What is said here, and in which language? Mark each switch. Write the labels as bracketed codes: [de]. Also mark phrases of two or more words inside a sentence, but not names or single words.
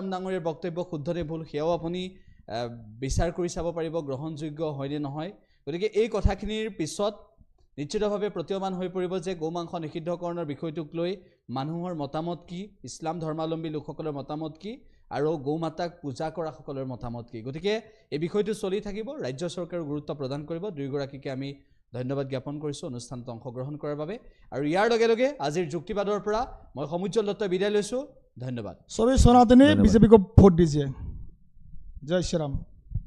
[as] ডাঙৰীয়াৰ বক্তব্য শুদ্ধ নে ভুল সেয়াও আপুনি বিচাৰ কৰি চাব পাৰিব গ্ৰহণযোগ্য হয় নে নহয় গতিকে এই কথাখিনিৰ পিছত নিশ্চিতভাৱে প্ৰতীয়মান হৈ পৰিব যে গোমাংস নিষিদ্ধকৰণৰ বিষয়টোক লৈ মানুহৰ মতামত কি ইছলাম ধৰ্মাৱলম্বী লোকসকলৰ মতামত কি আৰু গোমাতাক পূজা কৰা সকলৰ মতামত কি গতিকে এই বিষয়টো চলি থাকিব ৰাজ্য চৰকাৰে গুৰুত্ব প্ৰদান কৰিব দুয়োগৰাকীকে আমি ধন্যবাদ জ্ঞাপন কৰিছোঁ অনুষ্ঠানত অংশগ্ৰহণ কৰাৰ বাবে আৰু ইয়াৰ লগে লগে আজিৰ যুক্তিবাদৰ পৰা মই সমুজ্জ্বল দত্তই বিদায় লৈছোঁ ধন্যবাদ [hi] सभी सनातनी बीजेपी को वोट दीजिए जय श्री राम